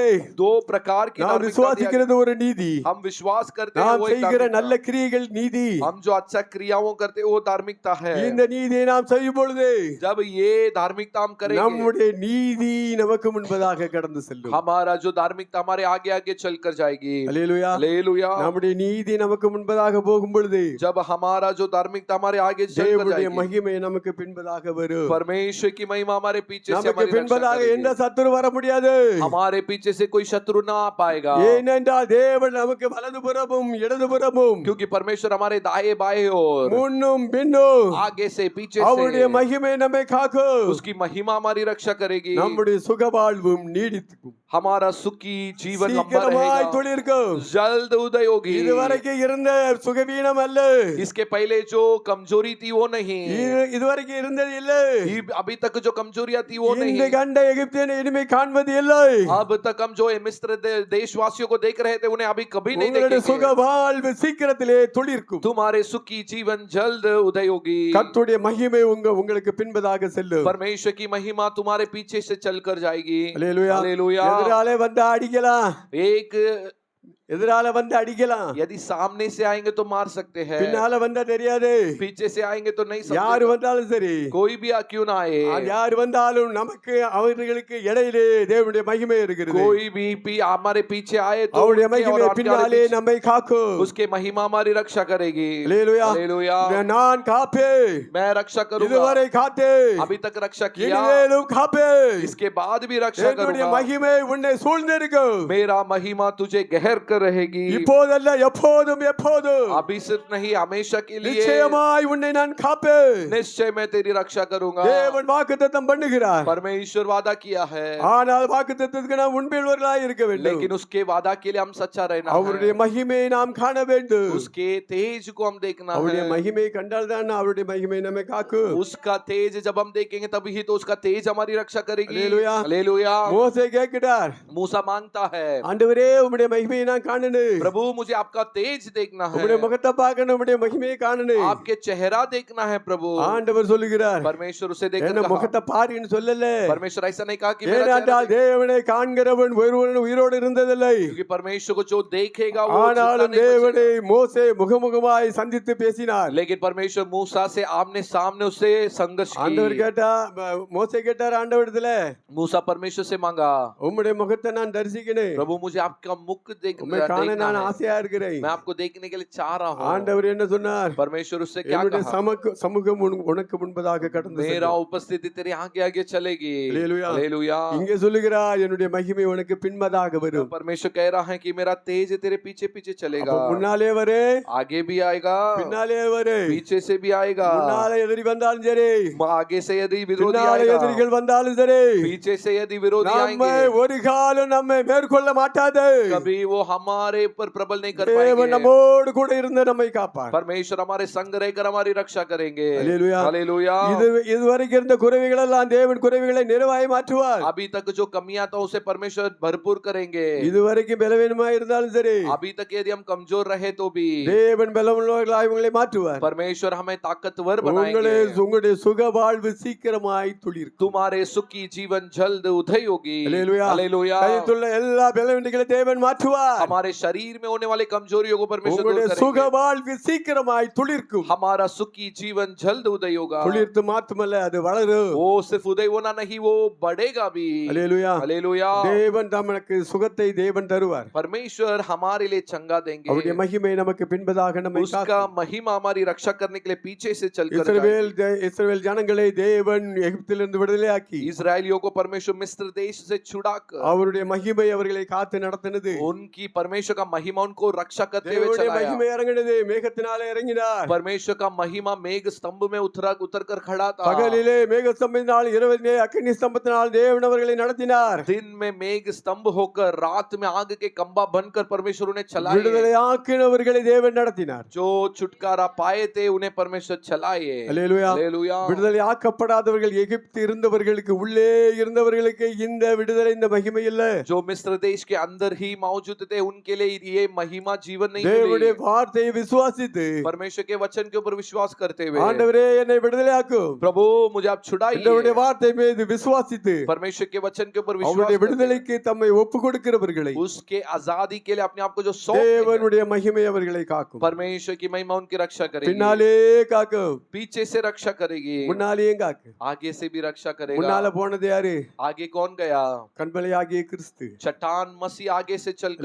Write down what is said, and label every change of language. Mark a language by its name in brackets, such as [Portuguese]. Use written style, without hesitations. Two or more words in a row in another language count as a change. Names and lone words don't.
[Hindi] दो प्रकार की [Tamil] நாம் [Hindi] धार्मिकता दिया गया. [Tamil] விசுவாசிக்கிறது ஒரு நீதி, [Hindi] हम विश्वास करते हैं [Tamil] நாம் [Hindi] वो एक [Tamil] செய்கிற [Hindi] धार्मिकता. [Tamil] நல்ல கிரியைகள் நீதி. [Hindi] हम जो अच्छा क्रियाओं करते हैं वो धार्मिकता है. [Tamil] இந்த நீதியை நாம் செய்யும் பொழுது [Hindi] जब ये धार्मिकता हम करेंगे [Tamil] நம்முடைய நீதி நமக்கு முன்பதாக கடந்து செல்லும். [Hindi] हमारा जो धार्मिकता हमारे आगे आगे चल कर जाएगी. [Tamil] அல்லேலூயா. [Hindi] हालेलुया। [Tamil] நம்முடைய நீதி நமக்கு முன்பதாக போகும் பொழுது [Hindi] जब हमारा जो धार्मिकता हमारे आगे चल कर [Tamil] தேவனுடைய [Hindi] जाएगी, [Tamil] மகிமை நமக்கு பின்பதாக வரும். [Hindi] परमेश्वर की महिमा हमारे पीछे से [Tamil] நமக்கு [Hindi] हमारी रक्षा [Tamil] பின்பதாக எந்த [Hindi] करेगी. [Tamil] சத்துரு வர முடியாது. [Hindi] हमारे पीछे से कोई शत्रु ना आ पाएगा, [Tamil] ஏனென்றால் தேவன் நமக்கு வலதுபுறமும் இடதுபுறமும் [Hindi] क्योंकि परमेश्वर हमारे दाएं बाएं और [Tamil] முன்னும் பின்னும் [Hindi] आगे से पीछे [Tamil] அவருடைய [Hindi] से [Tamil] மகிமை நம்மை காக்கும். [Hindi] उसकी महिमा हमारी रक्षा करेगी. [Tamil] நம்முடைய சுகவாழ்வும் நீடிக்கும். [Hindi] हमारा सुखी जीवन लंबा [Tamil] சீக்கிரமாய் [Hindi] रहेगा, [Tamil] துளிர்க்கும். [Hindi] जल्द उदय होगी. [Tamil] இதுவரைக்கும் இருந்த சுகவீனம் அல்ல, [Hindi] इसके पहले जो कमजोरी थी वो नहीं, [Tamil] இதுவரைக்கும் இருந்தது இல்ல. [Hindi] अभी तक जो कमजोरियां थी वो [Tamil] இந்த [Hindi] नहीं, [Tamil] கண்ட எகிப்தியனை இனிமே காண்பது இல்லை. [Hindi] अब तक हम जो मिस्र देशवासियों को देख रहे थे उन्हें अभी कभी नहीं [Tamil] உங்களுடைய [Hindi] देखेंगे. [Tamil] சுகவாழ்வு சீக்கிரத்திலே துளிர்க்கும். [Hindi] तुम्हारे सुखी जीवन जल्द उदय होगी. [Tamil] கர்த்தருடைய மகிமை உங்களுக்கு பின்பதாக செல்லும். [Hindi] परमेश्वर की महिमा तुम्हारे पीछे से चलकर जाएगी. [Tamil] அல்லேலூயா. [Hindi] हालेलुया। [Tamil] எதிராலே வந்து அடிக்கலாம், [Hindi] एक [Tamil] எதிரால வந்து அடிக்கலாம், [Hindi] यदि सामने से आएंगे तो मार सकते हैं, [Tamil] பின்னால வந்தா தெரியாது. [Hindi] पीछे से आएंगे तो नहीं [Tamil] யாரு [Hindi] सकते. [Tamil] வந்தாலும் சரி, [Hindi] कोई भी क्यों ना आए, [Tamil] யார் வந்தாலும் நமக்கு அவர்களுக்கு இடையிலே தேவனுடைய மகிமை இருக்கிறது. [Hindi] कोई भी हमारे पीछे आए तो [Tamil] அவருடைய [Hindi] उनके और [Tamil] மகிமை [Hindi] उनके [Tamil] பின்னாலே [Hindi] पीछे- [Tamil] நம்மை காக்கும். [Hindi] उसके महिमा हमारी रक्षा करेगी. [Tamil] அல்லேலூயா. [Hindi] हालेलुया। [Tamil] நான் காப்பேன், [Hindi] मैं रक्षा करूंगा, [Tamil] இதுவரை காத்தேன், [Hindi] अभी तक रक्षा किया, [Tamil] இனிமேலும் காப்பேன். [Hindi] इसके बाद भी रक्षा [Tamil] என்னுடைய [Hindi] करूंगा. [Tamil] மகிமை உன்னை சூழ்ந்திருக்கும். [Hindi] मेरा महिमा तुझे गहर कर रहेगी। [Tamil] இப்போதல்ல எப்போதும் எப்போதும் [Hindi] अभी सिर्फ नहीं, हमेशा के लिए [Tamil] நிச்சயமாய் உன்னை நான் காப்பேன். [Hindi] निश्चय मैं तेरी रक्षा करूंगा। [Tamil] தேவன் வாக்குத்தத்தம் பண்ணுகிறார். [Hindi] परमेश्वर वादा किया है, [Tamil] ஆனால் வாக்குத்தத்தத்துக்கு நாம் உண்மையுள்ளவர்களாய் இருக்க வேண்டும். [Hindi] लेकिन उसके वादा के लिए हम सच्चा रहना [Tamil] அவருடைய [Hindi] है। [Tamil] மகிமையை நாம் காண வேண்டும். [Hindi] उसके तेज को हम देखना [Tamil] அவருடைய [Hindi] है। [Tamil] மகிமையை கண்டால் தான் அவருடைய மகிமை நம்மை காக்கும். [Hindi] उसका तेज जब हम देखेंगे तभी ही तो उसका तेज हमारी रक्षा करेगी। हालेलुया। हालेलुया। [Tamil] மோசே கேட்கிறார், [Hindi] मूसा मांगता है, [Tamil] ஆண்டவரே உம்முடைய மகிமையை நான் காணணும். [Hindi] प्रभु मुझे आपका तेज देखना [Tamil] உம்முடைய [Hindi] है, [Tamil] முகத்தை பார்க்கணும், உம்முடைய மகிமையை காணணும். [Hindi] आपके चेहरा देखना है प्रभु। [Tamil] ஆண்டவர் சொல்லுகிறார், [Hindi] परमेश्वर उसे देखकर [Tamil] என்ன [Hindi] कहा, [Tamil] முகத்தை பாருன்னு சொல்லல. [Hindi] परमेश्वर ऐसा नहीं कहा कि मेरा चेहरा [Tamil] ஏனென்றால் தேவனை காண்கிறவன் ஒருவன் உயிரோடு இருந்ததில்லை. [Hindi] क्योंकि परमेश्वर को जो देखेगा वो [Tamil] ஆனாலும் [Hindi] जिंदा नहीं [Tamil] தேவனை [Hindi] बचेगा। [Tamil] மோசே முகமுகமாய் சந்தித்து பேசினார். [Hindi] लेकिन परमेश्वर मूसा से आमने सामने उससे संघर्ष [Tamil] ஆண்டவர் [Hindi] की। [Tamil] கேட்டா, மோசே கேட்டார் ஆண்டவரிடத்துல, [Hindi] मूसा परमेश्वर से मांगा, [Tamil] உம்முடைய முகத்தை நான் தரிசிக்கணும், [Hindi] प्रभु मुझे आपका मुख [Tamil] உம்மை காண [Hindi] देखना [Tamil] நான் [Hindi] है, [Tamil] ஆசையா இருக்கிறேன். [Hindi] मैं आपको देखने के लिए चाह रहा हूँ। [Tamil] ஆண்டவர் என்ன சொன்னார்? [Hindi] परमेश्वर उससे क्या [Tamil] என்னுடைய [Hindi] कहा, [Tamil] சமூகம் உனக்கு முன்பதாக கடந்து [Hindi] मेरा [Tamil] செல்லும். [Hindi] उपस्थिति तेरे आगे आगे चलेगी। हालेलुया। हालेलुया। [Tamil] இங்கே சொல்லுகிறார், என்னுடைய மகிமை உனக்கு பின்பதாக வரும். [Hindi] परमेश्वर कह रहा है कि मेरा तेज तेरे पीछे पीछे चलेगा। [Tamil] அப்ப முன்னாலே வரு, [Hindi] आगे भी आएगा, [Tamil] பின்னாலே வரு. [Hindi] पीछे से भी आएगा, [Tamil] முன்னாலே எதிரி வந்தாலும் சரி, [Hindi] आगे से यदि विरोधी [Tamil] பின்னாலே [Hindi] आएगा, [Tamil] எதிரிகள் வந்தாலும் சரி, [Hindi] पीछे से यदि विरोधी [Tamil] நம்மை [Hindi] आएंगे, [Tamil] ஒரு காலம் நம்மை மேற்கொள்ள மாட்டாது. [Hindi] कभी वो हमारे ऊपर प्रबल नहीं कर [Tamil] தேவன் [Hindi] पाएंगे। [Tamil] நம்மோடு கூட இருந்து நம்மை காப்பார். [Hindi] परमेश्वर हमारे संग रहकर हमारी रक्षा करेंगे। हालेलुया। हालेलुया। [Tamil] இதுவரைக்கும் இருந்த குறைவுகள் எல்லாம் தேவன் குறைவுகளை நிறைவாய் மாற்றுவார். [Hindi] अभी तक जो कमियां तो उसे परमेश्वर भरपूर करेंगे। [Tamil] இதுவரைக்கும் பலவீனமாய் இருந்தாலும் சரி, [Hindi] अभी तक यदि हम कमजोर रहे तो भी [Tamil] தேவன் பலமுள்ளவர்களாய் உங்களை மாற்றுவார். [Hindi] परमेश्वर हमें ताकतवर [Tamil] உங்களுடைய சுக வாழ்வு சீக்கிரமாய் துளிர்க்கும். [Hindi] तुम्हारे सुखी जीवन जल्द उदय होगी। हालेलुया। हालेलुया। [Tamil] கைத்துள்ள எல்லா பலவீனங்களை தேவன் மாற்றுவார். [Hindi] हमारे शरीर में होने वाले कमजोरियों को परमेश्वर दूर [Tamil] உங்களுடைய சுக [Hindi] करेंगे। [Tamil] வாழ்வு சீக்கிரமாய் துளிர்க்கும். [Hindi] हमारा सुखी जीवन जल्द उदय होगा। [Tamil] துளிர்த்து மாத்துமல்ல, அது வளரும். [Hindi] वो सिर्फ उदय होना नहीं, वो बढ़ेगा भी। हालेलुया। हालेलुया। [Tamil] தேவன் நமக்கு சுகத்தை தேவன் தருவார். [Hindi] परमेश्वर हमारे लिए चंगा देंगे। [Tamil] அவருடைய மகிமை நமக்கு பின்பதாக நம்மை [Hindi] उसका [Tamil] காக்கும். [Hindi] महिमा हमारी रक्षा करने के लिए पीछे से चलकर [Tamil] இஸ்ரவேல் ஜனங்களை தேவன் எகிப்திலிருந்து விடுதலையாக்கி [Hindi] इस्राएलियों को परमेश्वर मिस्र देश से छुड़ाकर [Tamil] அவருடைய மகிமை அவர்களை காத்து நடத்தினது. [Hindi] उनकी परमेश्वर का महिमा उनको रक्षा करते हुए [Tamil] தேவனுடைய [Hindi] चलाया। [Tamil] மகிமை இறங்கினது, மேகத்தினாலே இறங்கினார். [Hindi] परमेश्वर का महिमा मेघ स्तंभ में उतर कर खड़ा था। [Tamil] பகலிலே மேக ஸ்தம்பத்தினால், இரவிலே அக்கினி ஸ்தம்பத்தினால் தேவன் அவர்களை நடத்தினார். [Hindi] दिन में मेघ स्तंभ होकर, रात में आग के खंभा बनकर परमेश्वर उन्हें चलाए। [Tamil] விடுதலையாக்கினவர்களை தேவன் நடத்தினார். [Hindi] जो छुटकारा पाए थे उन्हें परमेश्वर चलाए। [Tamil] அல்லேலூயா. [Hindi] हालेलुया। [Tamil] விடுதலையாக்கப்படாதவர்கள், எகிப்து இருந்தவர்களுக்கு, உள்ளே இருந்தவர்களுக்கு இந்த விடுதலை, இந்த மகிமை இல்ல. [Hindi] जो मिस्र देश के अंदर ही मौजूद थे उनके लिए ये महिमा जीवन नहीं [Tamil] தேவனுடைய [Hindi] मिली। [Tamil] வார்த்தையை விசுவாசித்து, [Hindi] परमेश्वर के वचन के ऊपर विश्वास करते हुए, [Tamil] ஆண்டவரே என்னை விடுதலையாக்கும், [Hindi] प्रभु मुझे आप [Tamil] அவருடைய [Hindi] छुड़ाइए। [Tamil] வார்த்தை மீது விசுவாசித்து [Hindi] परमेश्वर के वचन के ऊपर विश्वास [Tamil] அவருடைய [Hindi] करते हुए, [Tamil] விடுதலைக்கு தம்மை ஒப்பு கொடுக்கிறவர்களை [Hindi] उसके आजादी के लिए अपने आप को जो सौंप देंगे, [Tamil] தேவனுடைய மகிமை அவர்களை காக்கும். [Hindi] परमेश्वर की महिमा उनकी रक्षा करेगी। [Tamil] பின்னாலே காக்கும், [Hindi] पीछे से रक्षा करेगी, [Tamil] முன்னாலேயும் காக்கும். [Hindi] आगे से भी रक्षा करेगा। [Tamil] முன்னால போனது யாரு? [Hindi] आगे कौन गया? [Tamil] கண்மலையாகிய கிறிஸ்து. [Hindi] चट्टान मसीह आगे से चल कर